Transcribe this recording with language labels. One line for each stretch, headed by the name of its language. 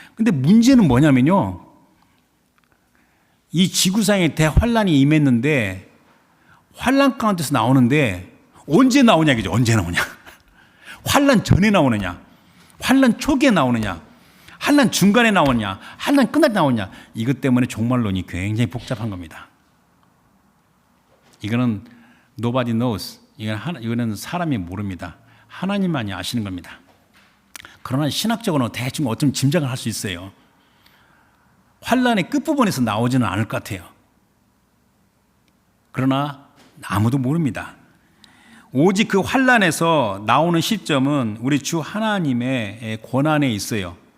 Korean: 근데 문제는 뭐냐면요. 이 지구상에 대환난이 임했는데 환난 가운데서 나오는데 언제 나오냐 이거죠. 언제 나오냐. 환난 전에 나오느냐. 환난 초기에 나오느냐. 환난 중간에 나오느냐. 환난 끝날 때 나오느냐. 이것 때문에 종말론이 굉장히 복잡한 겁니다. 이거는
English: nobody knows.
Korean: 이거는 사람이 모릅니다. 하나님만이 아시는 겁니다. 그러나 신학적으로는 대충 어떤 짐작을 할 수 있어요. 환난의 끝부분에서 나오지는 않을 것 같아요. 그러나 아무도 모릅니다. 오직 그 환난에서 나오는 시점은 우리 주 하나님의 권한에 있어요.